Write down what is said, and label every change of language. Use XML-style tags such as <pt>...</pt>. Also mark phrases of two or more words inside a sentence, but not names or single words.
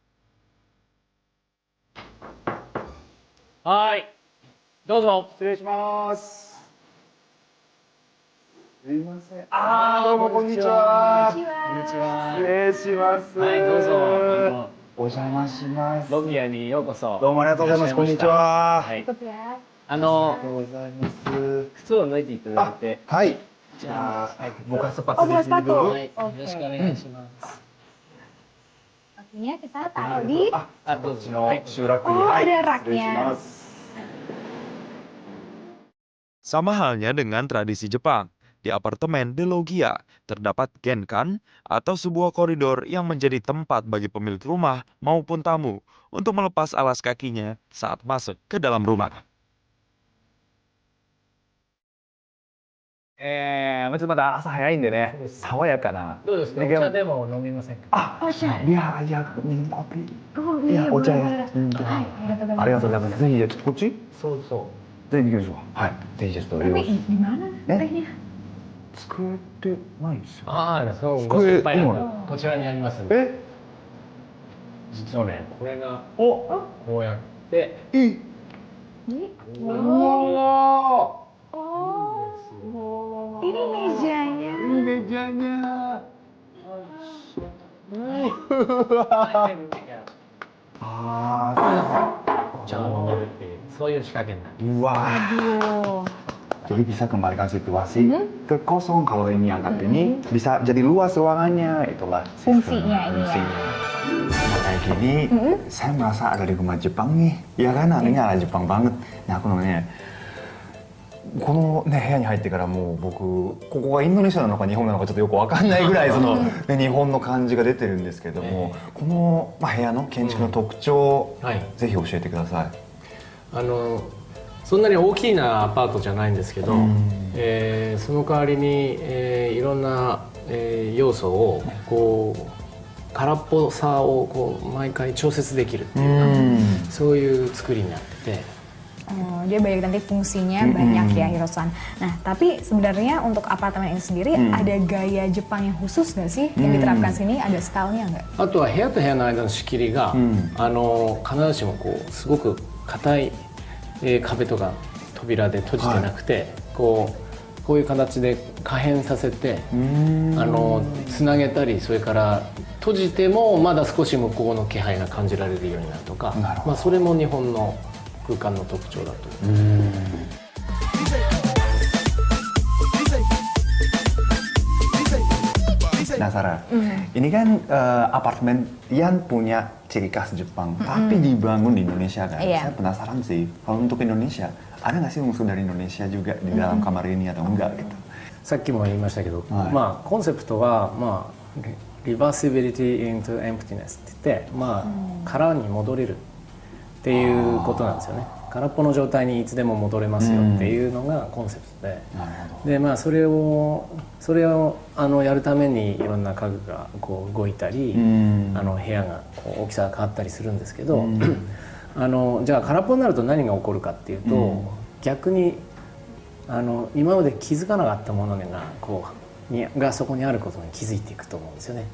<ja>Hai, dozo. 失礼します。すいません。ああ、どうもこんにちは。こんにちは。失礼します。はい、どうぞ。お邪魔します。ロビアにようこそ。どうもありがとうございます。こんにちは。はい。ありがとうございます。靴を脱いでいただいて。はい。じゃあ、</ja> <id>buka sepatu Oh, buka di sini sepatu. dulu.</id> <ja>はい。よろしくお願いします。</ja> <id>Oke, kita taruh di...</id> <ja>あ、どうぞ。こっちのはい。集落に。 Oh, はい</ja> <id>ada</id> <ja>失礼し</ja> <id>raknya.</id> <ja>ます。</ja> <id>Sama halnya dengan tradisi Jepang, di apartemen The Loggia terdapat genkan atau sebuah koridor yang menjadi tempat bagi pemilik rumah maupun tamu untuk melepas alas kakinya saat masuk ke dalam rumah.</id> <ja>ちょっとまだ朝早いんでね、爽やかな。どうですか。お茶でも飲みませんか。あ、お茶。いや、コピー。いや、お茶や。ありがとうございます。ぜひ、じゃあこっち？そうそぜひ行きましょう。はい。ぜひ、ちょっと。</ja> <id>Tapi gimana tehnya?</id> <ja>机ってないですよ。ああ、そう。ご机心配な今くこちらにありますんで。え？実はね、これがお、こうやって。いい。</ja> <id>Ini? うわ Oh, ini mejanya. Ini mejanya.</id> <ja>お茶を飲めるっていうそういう仕掛けになる。 Wah.</ja> <id>Jadi bisa kembalikan situasi ke kosong kalau ini angkat ini bisa jadi luas ruangannya, itulah Fungsinya ini ya. fungsinya. Nah, kayak gini saya merasa ada di rumah Jepang nih, ya kan anehnya ala Jepang banget. Nah aku namanya</id> <ja>このね部屋に入ってからもう僕ここがインドネシアなのか日本なのかちょっとよくわかんないぐらいその、ね、日本の感じが出てるんですけども、この、部屋の建築の特徴、ぜひ教えてください。そんなに大きなアパートじゃないんですけど、その代わりに、いろんな、要素をこう空っぽさをこう毎回調節できるっていうか、そういう作りになってて。</ja> <id>Oh, dia banyak nanti fungsinya banyak ya Hirosan. Nah, tapi sebenarnya untuk apartemen ini sendiri ada gaya Jepang yang khusus nggak sih yang diterapkan sini? Ada stylenya nggak?</id> <ja>あとは部屋と部屋の間の仕切りが、必ずしもこうすごく硬い、壁とか扉で閉じてなくて、こういう形で可変させてつなげたり、それから閉じてもまだ少し向こうの気配が感じられるようになるとか、まあそれも日本の 空間の特徴だと思います。</ja> <id>Penasaran? Ini kan apartemen yang punya ciri khas Jepang, tapi dibangun di Indonesia kan? Saya penasaran sih, kalau untuk Indonesia, ada nggak sih unsur dari Indonesia juga di dalam kamar ini atau enggak gitu?</id> <ja>さっきも言いましたけど、まあコンセプトはまあリバーシビリティ</ja> <en>into emptiness</en> <ja>って言って、まあ空に戻れるっていうことなんですよね。空っぽの状態にいつでも戻れますよっていうのがコンセプトで、なるほど。でまあそれをやるためにいろんな家具がこう動いたり、部屋がこう大きさが変わったりするんですけど、じゃあ空っぽになると何が起こるかっていうと、逆に今まで気づかなかったものがそこにあることに気づいていくと思うんですよね。</ja>